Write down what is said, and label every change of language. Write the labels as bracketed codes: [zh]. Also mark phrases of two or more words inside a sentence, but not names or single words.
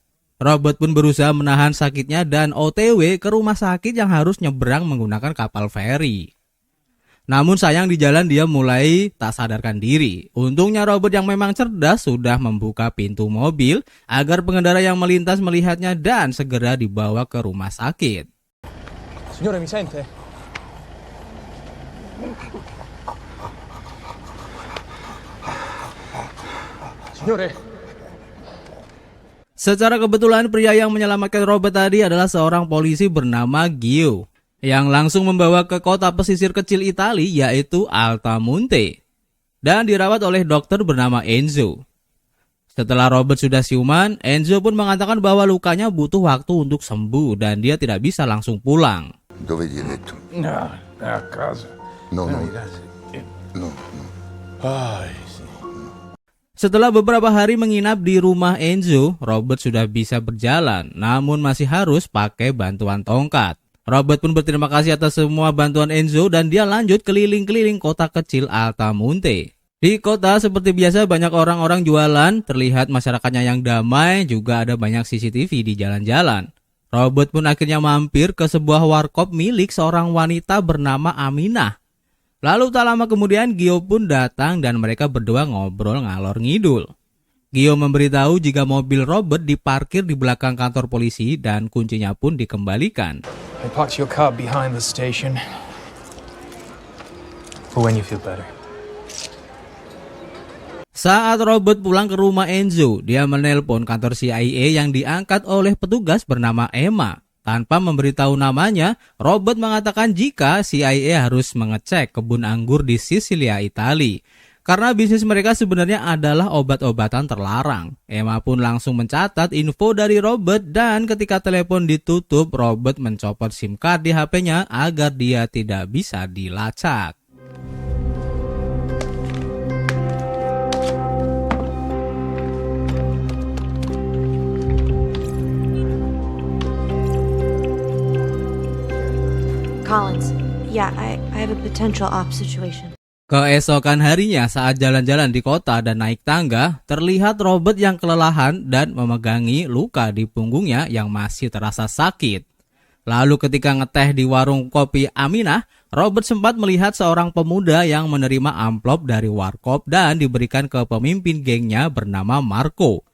[id] Robert pun berusaha menahan sakitnya dan OTW ke rumah sakit yang harus nyebrang menggunakan kapal feri. Namun sayang di jalan dia mulai tak sadarkan diri. Untungnya Robert yang memang cerdas sudah membuka pintu mobil agar pengendara yang melintas melihatnya dan segera dibawa ke rumah sakit. [it] Signore, mi sente? Signore? [id] Secara kebetulan pria yang menyelamatkan Robert tadi adalah seorang polisi bernama Gio, yang langsung membawa ke kota pesisir kecil Italia yaitu Altamonte dan dirawat oleh dokter bernama Enzo. Setelah Robert sudah siuman, Enzo pun mengatakan bahwa lukanya butuh waktu untuk sembuh dan dia tidak bisa langsung pulang. [it] Dove gli hai detto? No, a casa. No, no. Grazie. No, no. Ai, sì. [id] Setelah beberapa hari menginap di rumah Enzo, Robert sudah bisa berjalan, namun masih harus pakai bantuan tongkat. Robert pun berterima kasih atas semua bantuan Enzo dan dia lanjut keliling-keliling kota kecil Altamonte. Di kota seperti biasa banyak orang-orang jualan, terlihat masyarakatnya yang damai, juga ada banyak CCTV di jalan-jalan. Robert pun akhirnya mampir ke sebuah warkop milik seorang wanita bernama Aminah. Lalu tak lama kemudian Gio pun datang dan mereka berdua ngobrol [jv] ngalor ngidul. [id] Gio memberitahu jika mobil Robert diparkir di belakang kantor polisi dan kuncinya pun dikembalikan. [en] I parked your car behind the station. For when you feel better. [id] Saat Robert pulang ke rumah Enzo, dia menelpon kantor CIA yang diangkat oleh petugas bernama Emma. Tanpa memberitahu namanya, Robert mengatakan jika CIA harus mengecek kebun anggur di Sisilia, Italia. Karena bisnis mereka sebenarnya adalah obat-obatan terlarang. Emma pun langsung mencatat info dari Robert dan ketika telepon ditutup, Robert mencopot [en] SIM card [id] di HP-nya agar dia tidak bisa dilacak. [en] Collins, yeah, I have a potential op situation. [id] Keesokan harinya saat jalan-jalan di kota dan naik tangga, terlihat Robert yang kelelahan dan memegangi luka di punggungnya yang masih terasa sakit. Lalu ketika ngeteh di warung kopi Aminah, Robert sempat melihat seorang pemuda yang menerima amplop dari warkop dan diberikan ke pemimpin gengnya bernama Marco.